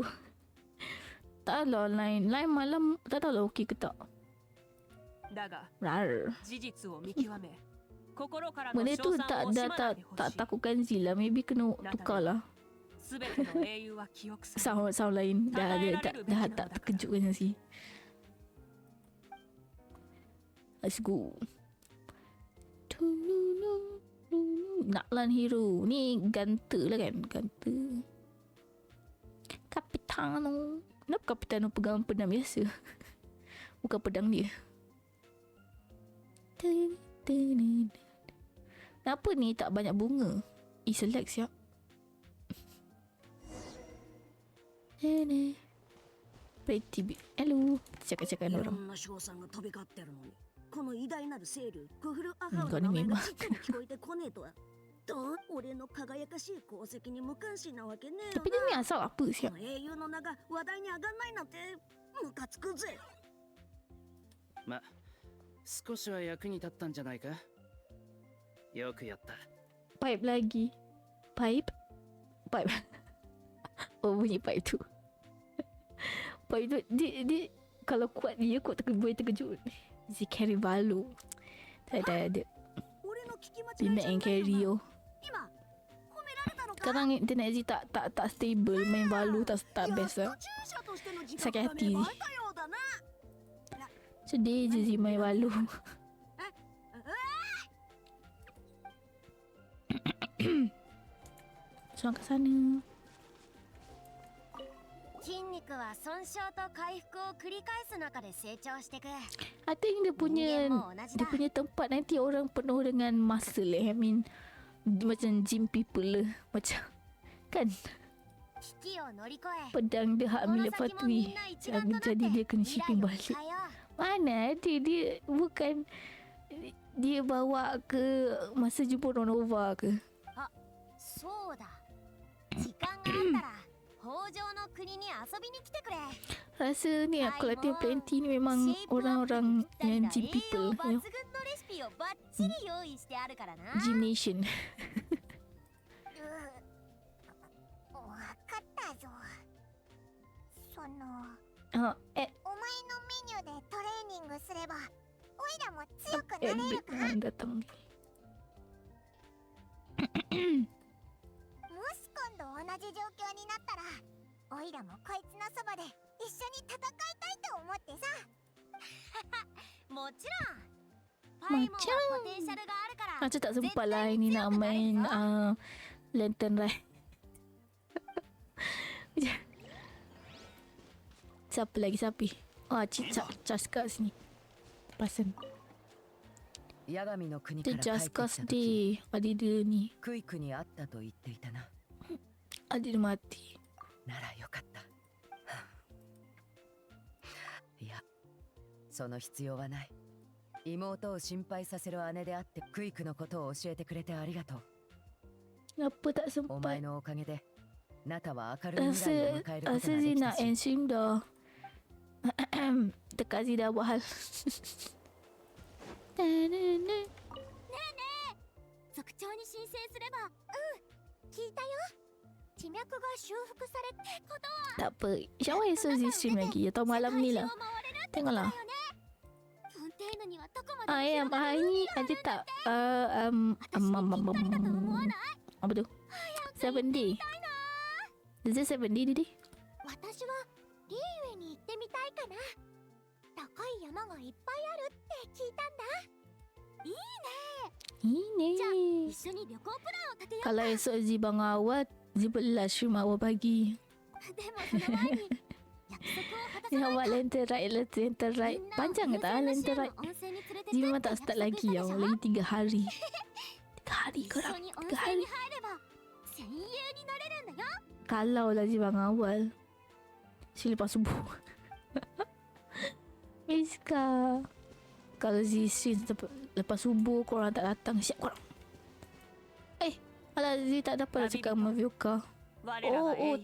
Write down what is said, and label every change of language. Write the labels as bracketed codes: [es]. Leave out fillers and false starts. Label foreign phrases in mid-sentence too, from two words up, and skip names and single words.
[ms] Tak lah lain malam tak tahu lah okey ke tak. Rar. Benda tu tak takutkan Zee lah. Maybe kena tukar lah. Sound lain. Dah tak terkejutkan Zee. [en] Let's go. Natlan hero. [ms] Ni ganta lah kan. Ganta. Capitano. Kenapa Capitano pegang pedang biasa? Bukan pedang dia. Kenapa ni tak banyak bunga? Select siap. [en] Pretty big. Hello. [ms] Cakap-cakap orang. Kau ni memang. Tapi dia ni asal apa siap? [ja] Ma, 少しは役に立ったんじゃないか? よくやった. [ms] Pipe lagi. Pipe. Oh, bunyi pipe tu. Pipe tu dia kalau kuat dia boleh terkejut. Zee carry balu. Tak ada. Dia main carry oh. Sekarang internet Zee tak stable. Main balu tak best lah. Sakit hati Zee. Sedih je Zee main balu. Seorang ke sana. [en] I think [ms] dia punya tempat nanti orang penuh dengan muscle [en] I mean [ms] macam [en] gym people [ms] lah. Macam kan pedang dia hak milik Fatwi. Jadi dia kena shipping balik. Mana ada dia bukan dia bawa ke masa jumpa Nova ke. Rasa ni aku latihan plenty ni memang orang-orang yang [en] gym people, you know? Gym nation. [ms] Datang. [ja] 同じ状況になったらオイラもこいつのそばで一緒に戦いたいと思ってさもちろんパイモンはポテンシャルがあるから [ms] Macam tak sempat lah ini nak main Lantern Ride. Siapa lagi siapa? Oh, Chaska sini. Pasan. [ja] ヤガミの国か [ms] Dia [ja] ら帰ってきた Chaska 時 [ms] sedih. Ada dia ni. [ja] クイクに会ったと言っていたな。 [ms] Ada dia mati. [ja] ならよかった。いや、その必要はない。妹を心配させる姉であってクイクのことを教えてくれてありがとう。 [ms] Kenapa tak [ja] お前 [ms] sempat? [ja] のおかげでナタは明るい未来を迎えることが [ms] Rasa [ja] で [ms] dia [ja] きた [ms] nak [ja] し。 [ms] ensim dah. Dekat sini dah buat hal. [ja] ねえねえ、族長に申請すれば。聞いたよ。地脈が修復されってことは。 [ms] Tak apa. InsyaAllah esok dia stream lagi atau malam ni lah. Tengoklah. [ja] フォンテーヌにはどこまで [ms] Hari ni ada tak apa tu? [en] 7 day. Is it 7 day today? [ja] 私はリーウェに行ってみたいかな。高い山がいっぱいあるって聞いたんだ。いいね。 [ms] Ini. [ja] じゃあ一緒に旅行プランを立てようか。 [ms] Kalau esok Zibang awal, Zibelah stream awal pagi. [ja] でもその前に約束を果たさ [ms] Dia [ja] ない [ms] awak [ja] と。 [ms] lantern ride. Panjang ke tak lantern ride? [ja] 温泉に連れて [ms] Zibang tak start lagi ya. Lagi 3 hari. 3 hari [ja] 一 [ms] korang. [ja] 緒に温 [ms] 3 [ja] 泉 [ms] hari. [ja] に入れば戦友になれるんだよ。 [ms] Kalau lah Zibang awal. Selepas subuh. Miska. Kalau Zee lepas subuh korang tak datang, siap korang. Alah Zee tak dapat nak cakap sama Vyoka. [ja] 我らが英雄